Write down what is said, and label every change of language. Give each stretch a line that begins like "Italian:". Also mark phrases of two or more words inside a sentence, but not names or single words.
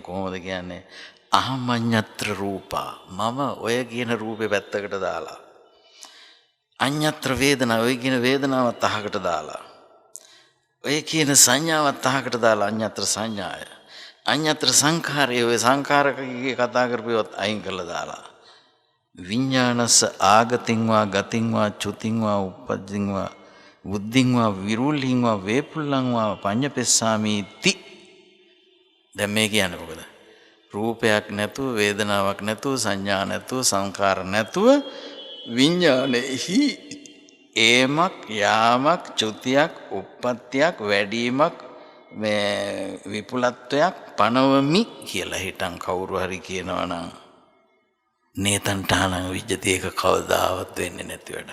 Sinhala: කොහොමද කියන්නේ?
Pali: අහමඤ්ඤත්‍ර රූපා.
Sinhala: මම ඔය කියන රූපේ පැත්තකට දාලා
Pali: අඤ්ඤත්‍ර වේදනා
Sinhala: ඔය කියන වේදනාවත් අහකට දාලා ඔය කියන සංඥාවත් අහකට දාලා
Pali: අඤ්ඤත්‍ර සංඥාය අඤ්ඤත්‍ර සංඛාරය
Sinhala: ඔය සංඛාරකගේ කතා කරපුවත් අයින් කරලා දාලා
Pali: විඥානස්ස ආගතින් වා ගතින් වා චුතින් වා උප්පජ්ජින් වා බුද්ධින් වා විරුල්හින් වා වේපුල්ලං වා පඤ්ඤපෙස්සාමීති.
Sinhala: දැන් මේ කියන්නේ මොකද? රූපයක් නැතුව වේදනාවක් නැතුව සංඥා නැතුව සංඛාර නැතුව විඥානෙහි ඒමක් යාමක් චුතියක් උප්පත්තියක් වැඩිමක් මේ විපුලත්වයක් පනවමි කියලා හිතන් කවුරු හරි කියනවා නම්
Pali: නේතන්ටානං විජ්ජති
Sinhala: ඒක කවදාවත් වෙන්නේ නැති වැඩ.